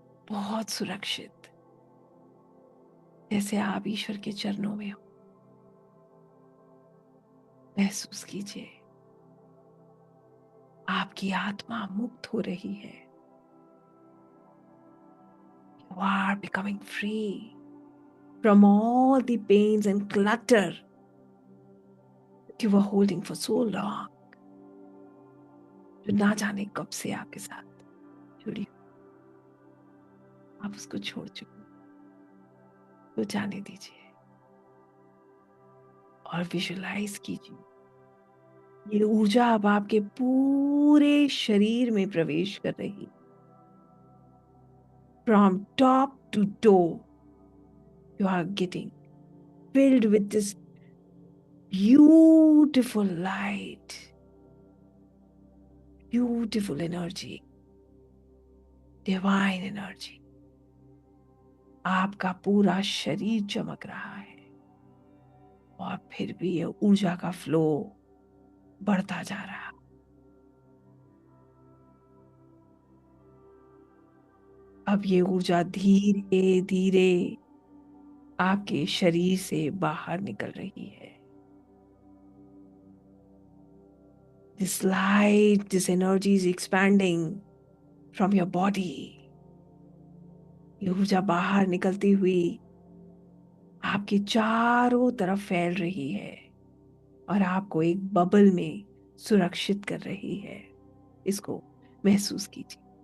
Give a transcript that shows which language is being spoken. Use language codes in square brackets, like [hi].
[hi] बहुत सुरक्षित, जैसे आप ईश्वर के चरणों में हो। महसूस कीजिए आपकी आत्मा मुक्त हो रही है। [en] You are becoming free from all the pains and clutter that you were holding for so long, [hi] जो ना जाने कब से आपके साथ जुड़ी हो। आप उसको छोड़ चुके हो, तो जाने दीजिए और विजुलाइज कीजिए ये ऊर्जा अब आपके पूरे शरीर में प्रवेश कर रही है। [en] From top to toe, you are getting filled with this beautiful light, beautiful energy, divine energy. [hi] आपका पूरा शरीर चमक रहा है और फिर भी ये ऊर्जा का फ्लो बढ़ता जा रहा है। अब ये ऊर्जा धीरे धीरे आपके शरीर से बाहर निकल रही है। [en] This light, this energy is expanding from your body. [hi] ये ऊर्जा बाहर निकलती हुई आपके चारों तरफ फैल रही है और आपको एक बबल में सुरक्षित कर रही है। इसको महसूस कीजिए।